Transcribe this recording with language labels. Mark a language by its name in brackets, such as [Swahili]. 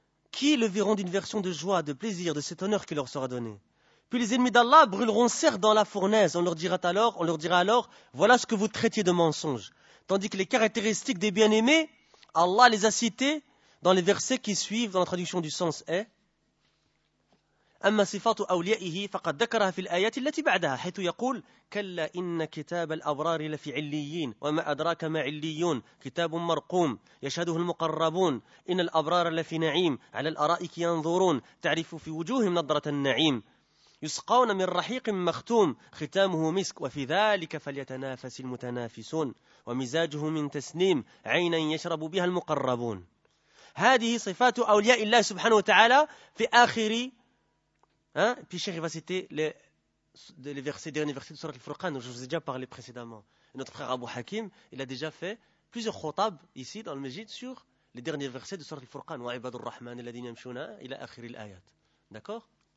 [French] Qui le verront d'une version de joie, de plaisir, de cet honneur qui leur sera donné? Puis les ennemis d'Allah brûleront certes dans la fournaise. On leur dira alors, voilà ce que vous traitiez de mensonge. Tandis que les caractéristiques des bien-aimés, Allah les a citées dans les versets qui suivent dans la traduction du sens est. [Arabic] أما صفات أوليائه فقد ذكرها في الآيات التي بعدها حيث يقول كلا إن كتاب الأبرار لفي عليين وما أدراك ما عليون كتاب مرقوم يشهده المقربون إن الأبرار لفي نعيم على الأرائك ينظرون تعرف في وجوههم نظرة النعيم يسقون من رحيق مختوم ختامه مسك وفي ذلك فليتنافس المتنافسون ومزاجه من تسنيم عينا يشرب بها المقربون. هذه صفات أولياء الله سبحانه وتعالى في آخر. [French] Puis Cheikh va citer les versets, derniers versets de Surat al-Furqan, dont je vous ai déjà parlé précédemment. Notre frère Abu Hakim, il a déjà fait plusieurs khotab ici dans le Mejid sur les derniers versets de Surat al-Furqan. [Arabic] Wa ibadur rahman alladhina yamshuna ila akhiri al-ayat. [French] D'accord?